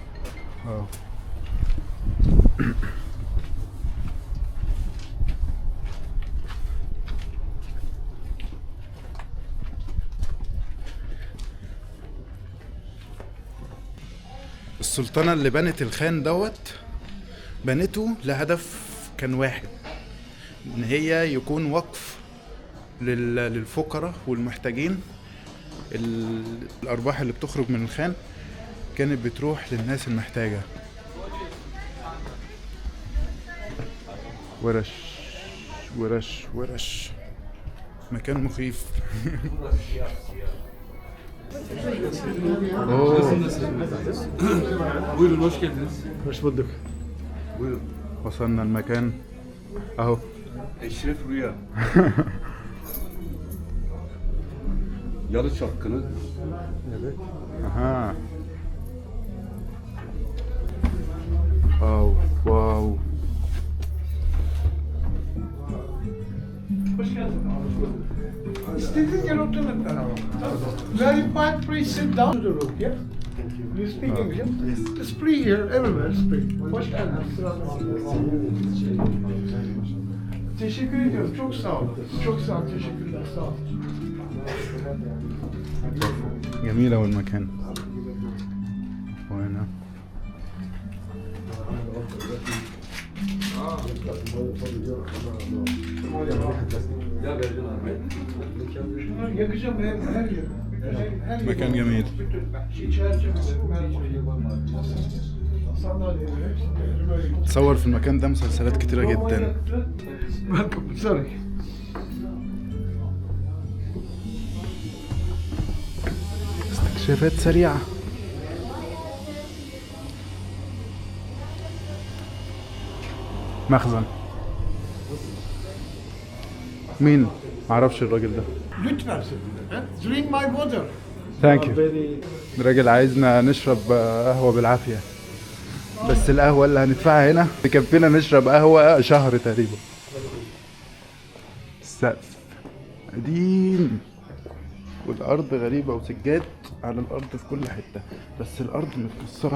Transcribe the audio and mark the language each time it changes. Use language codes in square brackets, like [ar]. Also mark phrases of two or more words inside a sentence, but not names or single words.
[ar] اه السلطنة اللي بنت الخان دوت بنته لهدف كان واحد، ان هي يكون وقف للفقراء والمحتاجين. الارباح اللي بتخرج من الخان كانت بتروح للناس المحتاجة. ورش ورش ورش، مكان مخيف. [tr] Buyurun hoş geldiniz. Hoş bulduk. [ar] وصلنا المكان اهو. Eşref Rüya. Yalı Çapkını. اها واو واو. [tr] İstediğin yer oturun. [en] Very fine, please sit down to the room, yeah? You speak English? It's free here, everywhere it's free. [tr] Hoş geldiniz. Teşekkür ediyorum, çok sağ olun. Çok sağ olun, teşekkürler, sağ olun. [ar] جميل أوي المكان. وهنا [tr] Şunları yakacağım her yeri. Her [ar] مكان جميل. تصور في المكان ده مسلسلات كتيرة جدا. Sorry. استكشافات سريعة. مخزن. مين؟ معرفش الراجل ده. Lütfen. [en] Drink my water. thank you. [ar] الراجل عايزنا نشرب قهوة بالعافية، بس القهوة اللي هندفعها هنا تكفينا نشرب قهوة شهر تقريبا. السقف قديم والأرض غريبة وسجاد على الأرض في كل حتة، بس الأرض متكسرة.